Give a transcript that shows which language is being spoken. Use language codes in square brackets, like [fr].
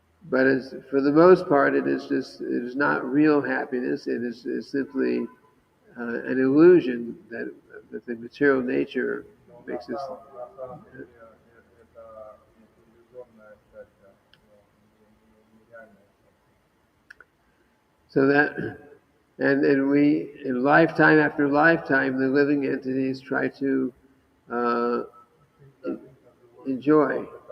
[en] But for the most part, it is not real happiness. It is simply an illusion that the material nature [ru] Но [en] makes us. [ru] на самом деле это иллюзорное счастье, нереальное счастье. [en] So that, and we, in lifetime after lifetime, the living entities try to uh, enjoy.